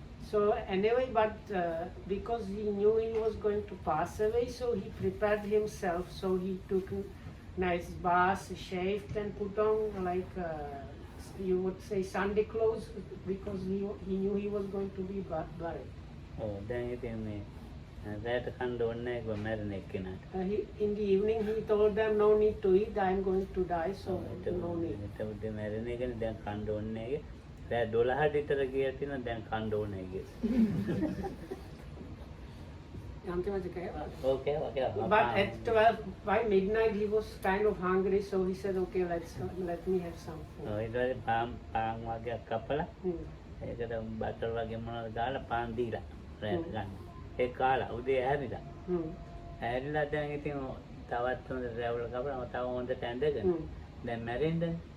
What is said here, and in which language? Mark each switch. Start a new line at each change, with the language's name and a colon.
English: So anyway, but because he knew he was going to pass away, so he prepared himself. So he took nice bath, shaved, and put on like you would say Sunday clothes, because he knew he was going to be buried.
Sinhala: දැන් ඉතින් මේ රැට කන්න ඕනේ නැහැ කිව්වා මැරෙන එක්කෙනාට.
English: In the evening he told them no need to eat, I am going to die, so no need.
Sinhala: එතකොට මැරෙන එකනේ දැන් කන්න ඕනේ නැහැ. රෑ 12ට විතර ගියා තියෙනවා දැන් කන්න ඕනේ කියලා. අන්තිමට කෑවා.
English: Okay. But at 12 by midnight he was kind of hungry, so he said okay, let me have some food.
Sinhala: ඊට පස්සේ පාන් වගේක් කපලා ඒකට බටර් වගේ මොනවද දාලා පාන් දීලා රැට ගන්න. ඒ කාලා උදේ ඇහැරිලා. ඇහැරිලා දැන් ඉතින් තවත් හොඳ රැවුල කපලා තව හොඳට ඇඳගෙන දැන් මැරෙන්නේ.